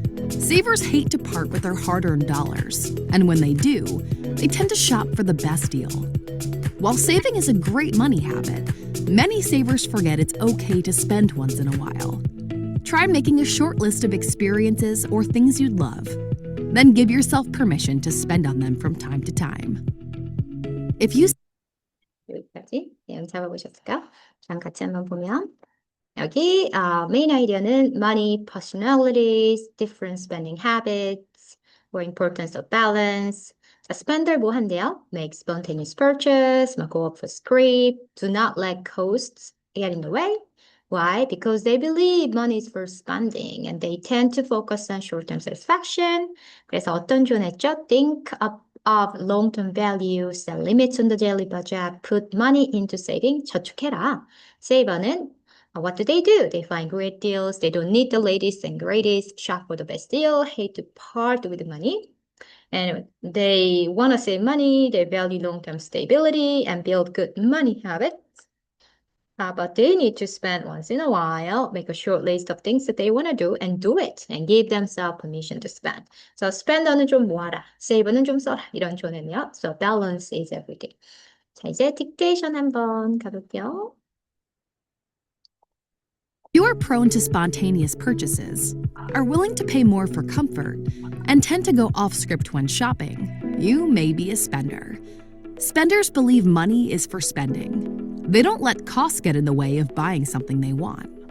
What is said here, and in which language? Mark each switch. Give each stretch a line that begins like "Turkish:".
English: Savers hate to part with their hard-earned dollars, and when they do, they tend to shop for the best deal. While saving is a great money habit, many savers forget it's okay to spend once in a while. Try making a short list of experiences or things you'd love. Then give yourself permission to spend on them from time to time. If you
Korean: 여기까지 내용 잡아보셨을까요? 자, 같이 한번 보면 여기 메인 아이디어는
English: money, personalities, different spending habits, or importance of balance.
Korean: 자, spender 뭐 한대요?
English: Make spontaneous purchase, go off a script, do not let costs get in the way. Why? Because they believe money is for spending and they tend to focus on short-term satisfaction.
Korean: 그래서 어떤 조언했죠?
English: Think of long-term value, set limits on the daily budget, put money into saving,
Korean: 저축해라.
English: Saver는 what do? They find great deals. They don't need the latest and greatest, shop for the best deal, hate to part with money. And they want to save money, they value long-term stability and build good money habits. But they need to spend once in a while, make a short list of things that they want to do and do it and give themselves permission to spend.
Korean: So spender는 좀 모아라, save는 좀 써라 이런 조언이요.
English: So balance is everything.
Korean: 자, 이제 딕테이션 한번 가볼게요.
English: You are prone to spontaneous purchases, are willing to pay more for comfort, and tend to go off script when shopping, you may be a spender. Spenders believe money is for spending. They don't let costs get in the way of buying something they want.